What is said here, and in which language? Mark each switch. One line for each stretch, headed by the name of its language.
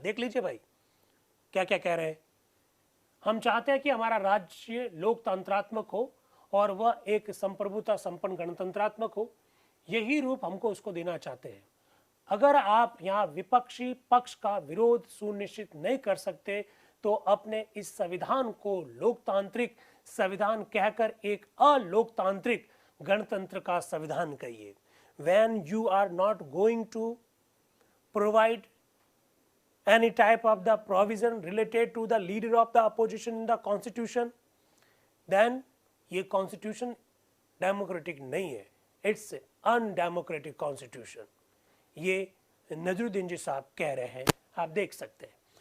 Hindi: देख लीजिए भाई क्या क्या कह रहे हैं। हम चाहते हैं कि हमारा राज्य लोकतंत्रात्मक हो और वह एक संप्रभुता संपन्न गणतंत्रात्मक हो, यही रूप हमको उसको देना चाहते हैं। अगर आप यहाँ विपक्षी पक्ष का विरोध सुनिश्चित नहीं कर सकते तो अपने इस संविधान को लोकतांत्रिक संविधान कहकर एक अलोकतांत्रिक गणतंत्र का संविधान कहिए।
English: When you are not going to provide any type of the provision related to the leader of the opposition in the constitution, then ये constitution democratic
Hindi: नहीं है,
English: it's undemocratic constitution।
Hindi: ये नजरुद्दीन जी साहब कह रहे हैं, आप देख सकते हैं।